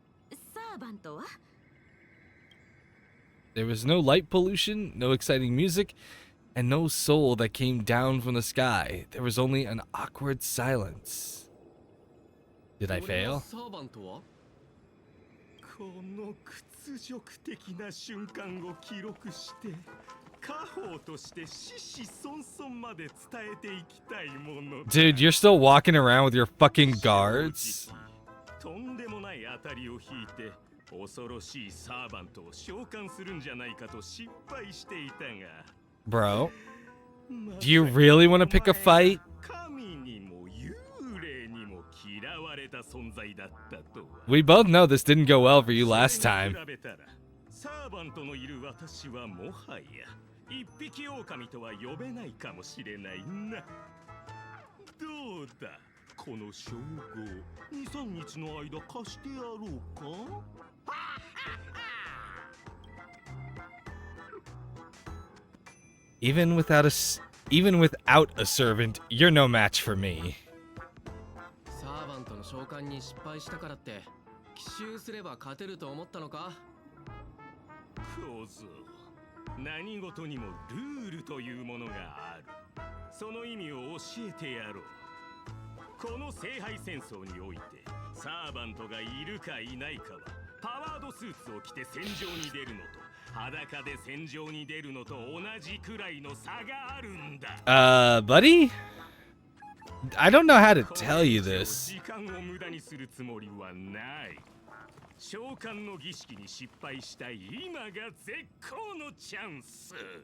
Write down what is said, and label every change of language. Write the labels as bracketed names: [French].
[Japanese] でサーバントは [English] There was no light pollution, no exciting music, and no soul that came down from the sky. There was only an awkward silence. Did I [Japanese] 俺はサーバントはこの屈辱的な瞬間を記録して家宝として子々孫々まで伝えていきたいものだ。 [English] Dude, you're still walking around with your fucking guards? [Japanese] とんでもない当たりを引いて恐ろしいサーバントを召喚するんじゃないかと心配していたが [English] Bro, do you really want to pick a fight? [Japanese] 神にも幽霊にも嫌われた存在だったとは。 [English] We both know this didn't go well for you last time. [Japanese] 比べたらサーバントのいる私はもはや一匹狼とは呼べないかもしれないな。どうだこの称号2、3日の間貸してやろうか。 [English] Even without a servant, you're no match for me. [Japanese] サーバントの召喚に失敗したからって奇襲すれば勝てると思ったのか。小僧、何事にもルールというものがある。その意味を教えてやろう。この聖杯戦争においてサーバントがいるかいないかはパワードスーツを着て戦場に出るのと裸で戦場に出るのと同じくらいの差があるんだ。 [English] Buddy? I don't know how to tell you this. [Japanese] 時間を無駄にするつもりはない。召喚の儀式に失敗した今が絶好のチャンス。